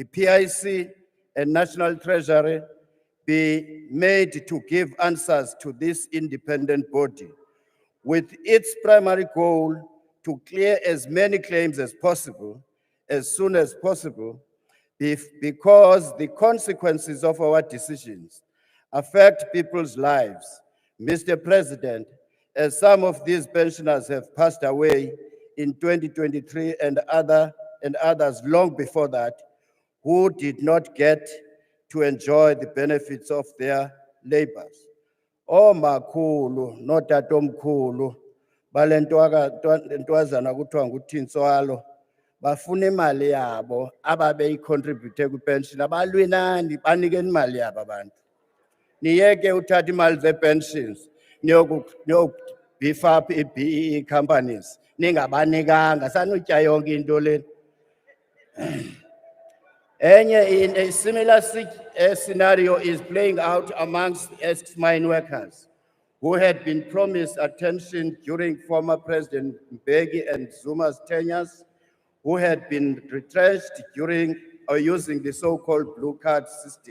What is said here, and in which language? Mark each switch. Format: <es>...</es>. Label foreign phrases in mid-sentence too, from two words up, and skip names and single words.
<en>PIC, and National Treasury be made to give answers to this independent body, with its primary goal to clear as many claims as possible, as soon as possible, because the consequences of our decisions affect people's lives. Mr. President, as some of these pensioners have passed away in 2023 and others long before that, who did not get to enjoy the benefits of their labors.</en> <xh>Oh makhulu, no tatomkhulu, balentwazana kuthiwa nguThintswalo, bafuna imali yabo ababeyicontribute kwipension abalwinani banikeni imali yabo abantu. Niyeke uthatha imali ze-pensions</xh> <en>beef up ii-BEE companies</en> <xh>ningabanikanga sanutya yonke into leni.</xh> <en>A similar scenario is playing out amongst ex-mine workers who had been promised attention during former President Mbeki and Zuma's tenures, who had been retrenched during or using the so-called blue card system.</en>